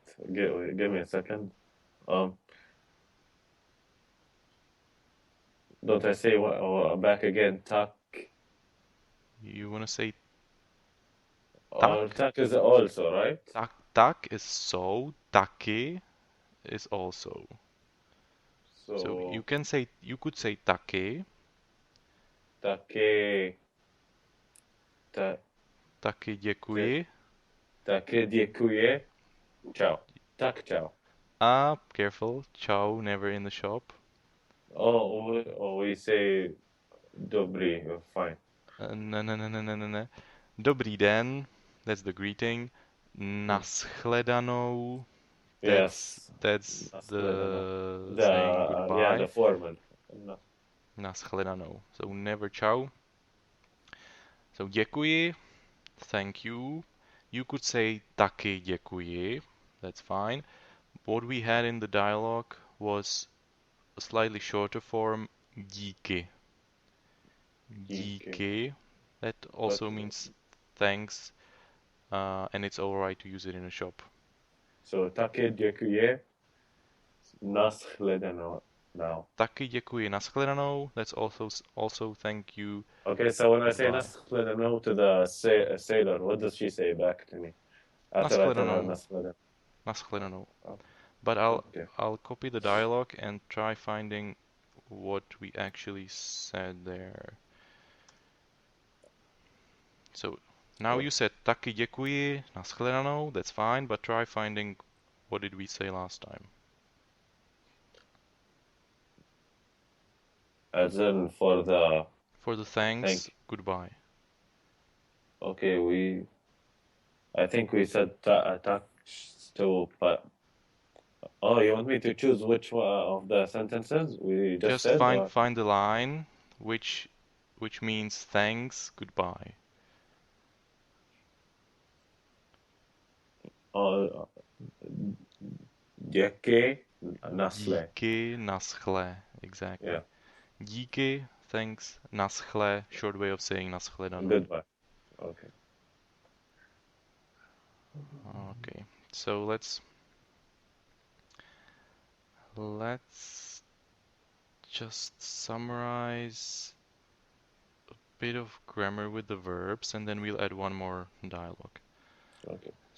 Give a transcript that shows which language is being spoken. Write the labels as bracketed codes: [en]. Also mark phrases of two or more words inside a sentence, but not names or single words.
[en] Give me a second. Don't I say back again? Tak. You want to say tak? Tak is also, right? Tak is so. Taky is also. So you could say taky. Taky. [cs] Taky děkuji. Taky děkuji. Ciao. Tak ciao. [en] Careful. Ciao, never in the shop. We say dobrý, fine. [cs] Ne. Dobrý den, [en] that's the greeting. Naschledanou, that's the saying goodbye. Yeah, the formal. Naschledanou. So never ciao. So děkuji, thank you. You could say [cs] taky děkuji, [en] that's fine. What we had in the dialogue was a slightly shorter form, díky. Díky. That also means thanks, and it's alright to use it in a shop. So [cs] taky děkuji, naschledanou. [en] Now. [cs] Taky děkuji, naschledanou. [en] That's also thank you. Okay, so when I say naschledanou to the sailor, what does she say back to me? Naschledanou. But I'll copy the dialogue and try finding what we actually said there. So now you said [cs] taky děkuji, naschledanou. [en] That's fine, but try finding what did we say last time. As in for the thanks. Goodbye. Okay, I think we said [cs] tak to, [en] but you want me to choose which one of the sentences we just said? Find the line which means thanks, goodbye. [cs] Díky, naschle. Díky, naschle, [en] exactly. Yeah. Díky, thanks, naschle, short way of saying naschledanou. Goodbye. Okay. Okay, so let's just summarize a bit of grammar with the verbs, and then we'll add one more dialogue.